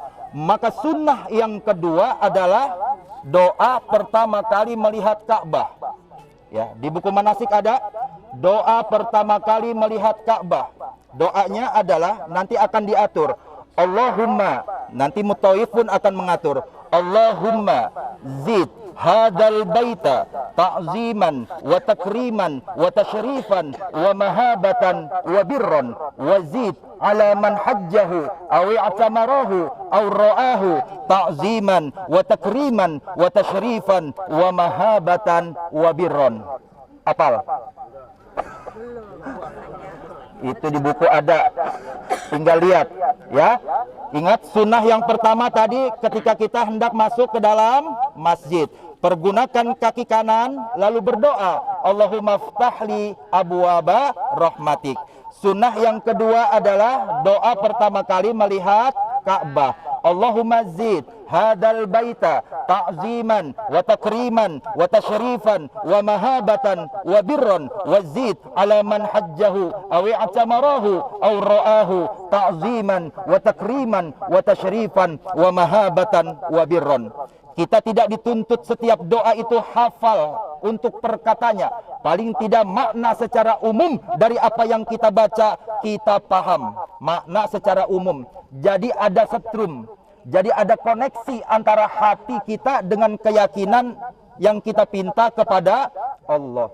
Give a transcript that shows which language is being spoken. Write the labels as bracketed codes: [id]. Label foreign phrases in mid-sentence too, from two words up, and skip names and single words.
[id] Maka sunnah yang kedua adalah doa pertama kali melihat Ka'bah. Ya, di buku manasik ada doa pertama kali melihat Ka'bah. Doanya adalah nanti akan diatur. Allahumma, nanti mutawif pun akan mengatur. [ar] اللهم زد هذا البيت تعظيما وتكريما وتشريفا ومهابة وبرا وزد على من حجه أو اعتمره أو رآه تعظيما وتكريما وتشريفا ومهابة وبرا. [id] Apal? Itu di buku ada, tinggal lihat ya. Ingat sunnah yang pertama tadi ketika kita hendak masuk ke dalam masjid, pergunakan kaki kanan lalu berdoa [ar] اللهم افتح لي أبواب رحمتك. [id] Sunnah yang kedua adalah doa pertama kali melihat Ka'bah. [ar] اللهم زد هذا البيت تعظيما وتكريما وتشريفا ومهابة وبرا وزد على من حجه أو اعتمره أو رآه تعظيما وتكريما وتشريفا ومهابة وبرا. [id] Kita tidak dituntut setiap doa itu hafal. untuk perkatanya. Paling tidak makna secara umum dari apa yang kita baca, kita paham. Makna secara umum. Jadi ada setrum. Jadi ada koneksi antara hati kita dengan keyakinan yang kita pinta kepada Allah.